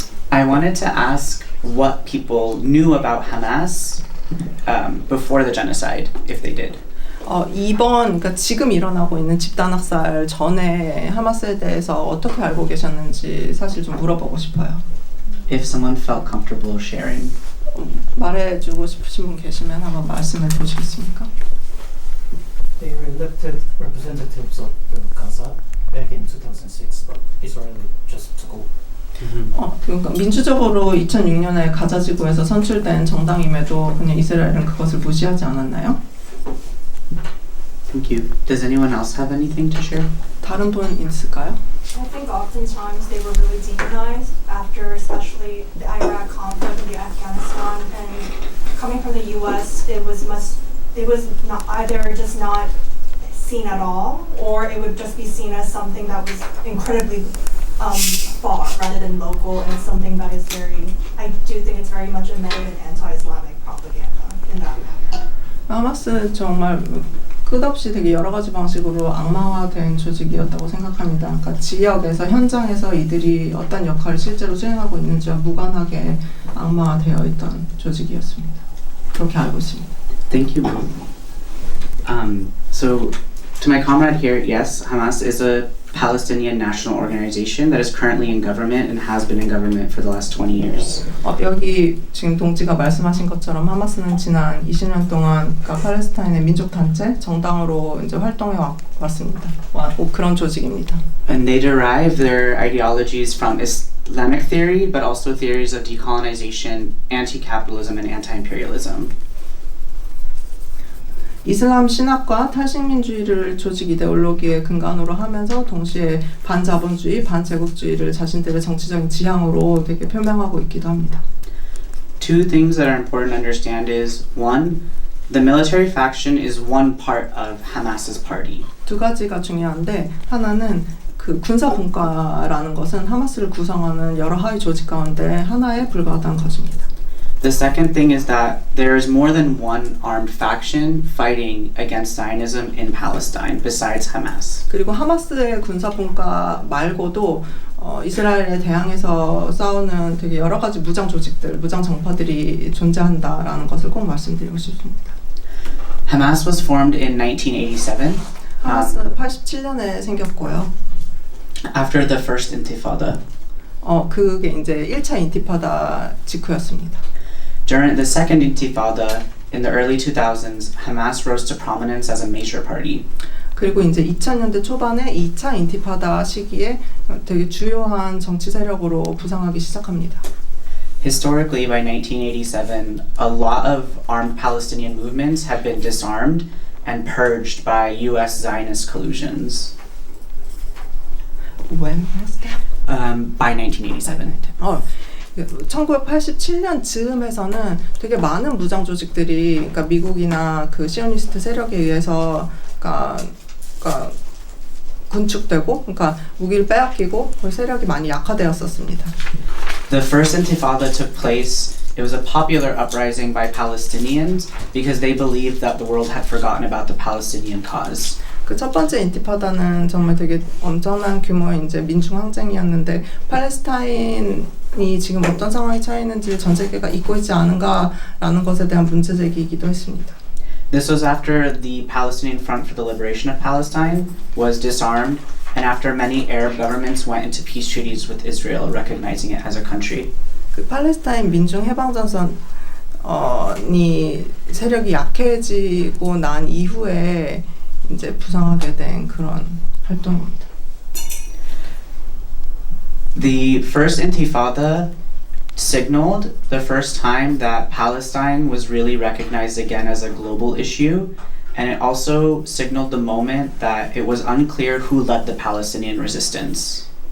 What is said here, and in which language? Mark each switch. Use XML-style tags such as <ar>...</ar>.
<en>I wanted to ask what people knew about Hamas before the genocide, if they did.</en> <ko>그러니까 지금 일어나고 있는 집단학살 전에 하마스에 대해서 어떻게 알고 계셨는지 사실 좀 물어보고 싶어요.</ko> <en>If someone felt comfortable sharing.</en> <ko>말해주고 싶으신 분 계시면 한번 말씀해 보시겠습니까?</ko> <en>They were elected representatives of the Gaza back in 2006, but Israel just took over.</en> <ko>그러니까 민주적으로 2006년에 가자 지구에서 선출된 정당임에도 그냥 이스라엘은 그것을 무시하지 않았나요?</ko> <en>Thank you. Does anyone else have anything to share?</en> <ko>다른 분 있을까요?</ko> <en>I think oftentimes they were really demonized after especially the Iraq conflict and the Afghanistan, and coming from the US it was not either just not seen at all, or it would just be seen as something that was incredibly far rather than local, and it's something that is very, I do think it's very much embedded in anti-Islamic propaganda in that manner.</en> <ko>하마스 정말 끝없이 되게 여러 가지 방식으로 악마화된 조직이었다고 생각합니다. 그러니까 지역에서 현장에서 이들이 어떤 역할을 실제로 수행하고 있는지와 무관하게 악마화되어 있던 조직이었습니다. 그렇게 알고 있습니다.</ko> <en>Thank you. So, to my comrade here, yes, Hamas is a Palestinian national organization that is currently in government and has been in government for the last 20 years.</en> <ko>여기 지금 동지가 말씀하신 것처럼 하마스는 지난 20년 동안 그러니까 팔레스타인의 민족 단체 정당으로 이제 활동해 왔습니다. 그런 조직입니다.</ko> <en>And they derive their ideologies from Islamic theory, but also theories of decolonization, anti-capitalism, and anti-imperialism.</en> <ko>이슬람 신학과 탈식민주의를 조직 이데올로기의 근간으로 하면서 동시에 반자본주의, 반제국주의를 자신들의 정치적인 지향으로 되게 표명하고 있기도 합니다.</ko> <en>Two things that are important to understand is, one, the military faction is one part of Hamas's party.</en> <ko>두 가지가 중요한데 하나는 그 군사 분과라는 것은 하마스를 구성하는 여러 하위 조직 가운데 하나에 불과하다는 것입니다.</ko> <en>The second thing is that there is more than one armed faction fighting against Zionism in Palestine besides Hamas.</en> <ko>그리고 하마스의 군사 분과 말고도 이스라엘에 대항해서 싸우는 되게 여러 가지 무장 조직들, 무장 정파들이 존재한다라는 것을 꼭 말씀드리고 싶습니다.</ko> <en>Hamas was formed in 1987</en> <ko>하마스 87년에 생겼고요.</ko> <en>after the first Intifada.</en> <ko>그게 이제 1차 인티파다 직후였습니다.</ko> <en>During the second Intifada in the early 2000s, Hamas rose to prominence as a major party.</en> <ko>그리고 이제 2000년대 초반에 2차 인티파다 시기에 되게 주요한 정치 세력으로 부상하기 시작합니다.</ko> <en>Historically, by 1987, a lot of armed Palestinian movements had been disarmed and purged by U.S. Zionist collusions. When was that? By 1987.</en> <ko>1987년 즈음에서는 되게 많은 무장 조직들이 그러니까 미국이나 그 시오니스트 세력에 의해서 그러니까 군축되고 그러니까 무기를 빼앗기고 그 세력이 많이 약화되었었습니다.</ko> <en>The first Intifada took place. It was a popular uprising by Palestinians because they believed that the world had forgotten about the Palestinian cause.</en> <ko>그 첫 번째 인티파다는 정말 되게 엄청난 규모의 이제 민중 항쟁이었는데 팔레스타인이 지금 어떤 상황에 처해 있는지 전 세계가 잊고 있지 않은가라는 것에 대한 문제 제기이기도 했습니다.</ko> <en>This was after the Palestinian Front for the Liberation of Palestine was disarmed and after many Arab governments went into peace treaties with Israel, recognizing it as a country.</en> <ko>그 팔레스타인 민중 해방 전선이 세력이 약해지고 난 이후에 이제 부상하게 된 그런 활동입니다.</ko> <en>The first Intifada signaled the first time that Palestine was really recognized again as a global issue, and it also signaled the moment that it was unclear who led the Palestinian resistance.</en>